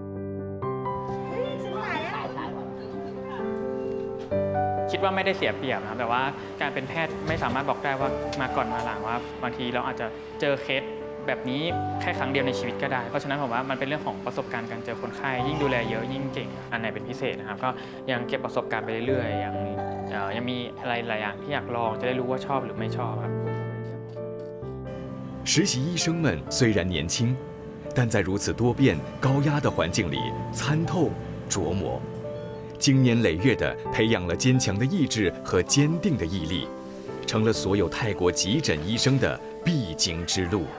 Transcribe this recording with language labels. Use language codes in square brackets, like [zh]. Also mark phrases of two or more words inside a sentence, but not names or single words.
[th] คิดว่าไม่ได้เสียเปรียบนะแต่ว่าการเป็นแพทย์ไม่สามารถบอกได้ว่ามาก่อนมาหลังว่าบางทีเราอาจจะเจอเคสแบบนี้แค่ครั้งเดียวในชีวิตก็ได้เพราะฉะนั้นผมว่ามันเป็นเรื่องของประสบการณ์การเจอคนไข้ยิ่งดูแลเยอะยิ่งเก่งอันไหนเป็นพิเศษนะครับก็ยังเก็บประสบการณ์ไปเรื่อยๆยังมีอะไรหลายอย่างที่อยากลองจะได้รู้ว่าชอบหรือไม่ชอบครับ [zh] 实习医生们虽然年轻，但在如此多变、高压的环境里参透、琢磨。经年累月地培养了坚强的意志和坚定的毅力，成了所有泰国急诊医生的必经之路。